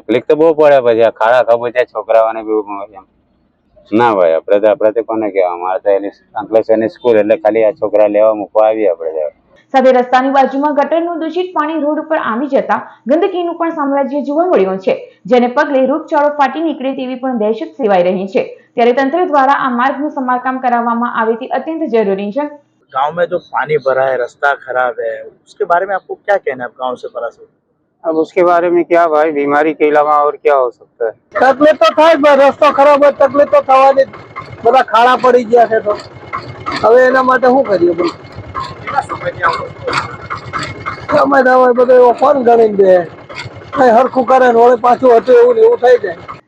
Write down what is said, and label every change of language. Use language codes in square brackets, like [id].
[gu] તકલીફ તો બહુ પડે, પછી આ ખાડા ખબોચિયા છોકરાઓને બી એમ ના ભાઈ આપણે કોને કહેવા, અમારે તો એની અંકલેશ્વરની સ્કૂલ એટલે ખાલી આ છોકરા લેવા મૂકવા આવીએ આપણે. સાથે રસ્તાની બાજુમાં ગટરનું દૂષિત પાણી રોડ ઉપર આવી જતા ગંદકીનું પણ સામ્રાજ્ય જોવા મળ્યું છે, જેને પગલે રોગચાળો ફાટી નીકળે તેવી પણ દહેશત સેવાઈ રહી છે. ત્યારે તંત્ર દ્વારા આ માર્ગનું સમારકામ કરાવવામાં આવે તે અત્યંત જરૂરી છે. [hi] गांव में जो पानी भरा है, रास्ता खराब है, उसके बारे में आपको क्या कहना है? आप गांव से परास हो, अब उसके बारे में क्या भाई, बीमारी के अलावा और क्या हो सकता है? तकलीफ तो [gu] થાય, રસ્તો ખરાબ હોય તકલીફ તો થવાની, બધા ખાડા પડી ગયા છે. તો હવે એના માટે શું કરીએ? બોલો સમય હોય બધું ફોન ગણીને દે, કઈ હરખું કરે ને વળે પાછું હતું એવું થઈ જાય.